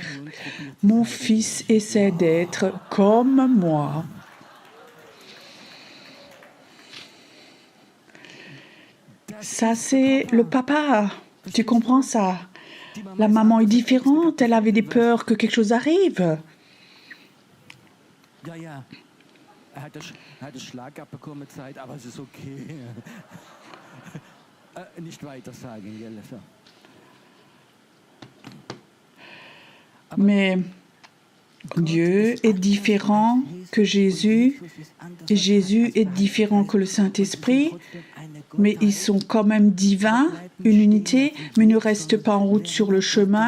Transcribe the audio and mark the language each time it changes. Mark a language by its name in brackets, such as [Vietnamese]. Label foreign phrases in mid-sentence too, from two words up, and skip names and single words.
[French] Mon fils essaie d'être comme moi. Ça, c'est le papa. Tu comprends ça? La maman est différente. Elle avait des peurs que quelque chose arrive. [German] Ja, ja. hat das Schlag abbekommen Zeit, aber es ist okay. Nicht weiter sagen, gell? So. [French] Mais Dieu est différent que Jésus, et Jésus est différent que le Saint-Esprit, mais ils sont quand même divins, une unité, mais ne reste pas en route sur le chemin.